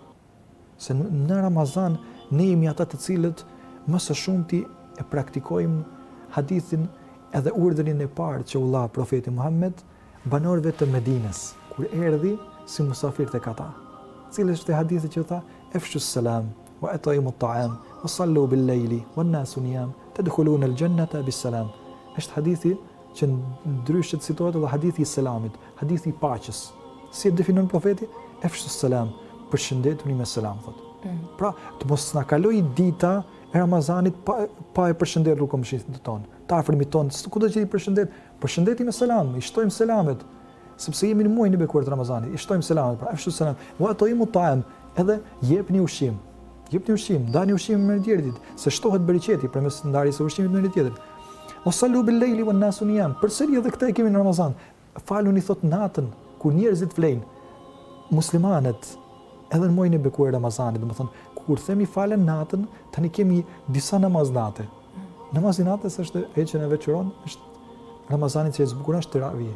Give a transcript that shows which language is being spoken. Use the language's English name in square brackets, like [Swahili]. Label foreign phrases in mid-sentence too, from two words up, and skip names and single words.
[Albanian] Se në Ramazan ne jemi ata të cilët më së shumti e praktikojmë hadithin edhe urdhrin e parë që u dha profeti Muhammed banorëve të Medinës kur erdhi si musafir tek ata. Cili është hadithi që tha [Arabic] أفشوا السلام وأطعموا الطعام وصلوا بالليل والناس نيام تدخلون الجنة بسلام. [Albanian] Është hadithi që ndryshe citohet edhe hadithi i selamit, hadithi i paqes. Si e definon profeti? [Arabic] أفشوا السلام, [Albanian] përshëndetuni me selam thot. Pra, të mos na kaloj dita e Ramazanit pa e përshëndetur komshin ton, të afërmit ton, kudo që i përshëndeti me selam, i shtojmë selamet, sepse jemi në muajin e bekuar të Ramazanit, i shtojmë selamet, pra [Arabic] أفشوا السلام وأطعموا الطعام, [Albanian] edhe jepni ushqim. Jepni ushqim, dani ushqim me tjetrit, se shtohet bereqeti përmes ndarjes së ushqimit me tjetrin. [Arabic] وصلوا بالليل والناس نيام. [Albanian] Përsëri edhe këtë e kemi në Ramazan. Faluni thot natën kur njerëzit flejnë. Muslimanët edhe në muajin e bekuar Ramazanit, domethënë kur themi falen natën, tani kemi disa namaz nate. Namazi natës është e që ne veçuron, është Ramazanit që e zbukuron është teravih.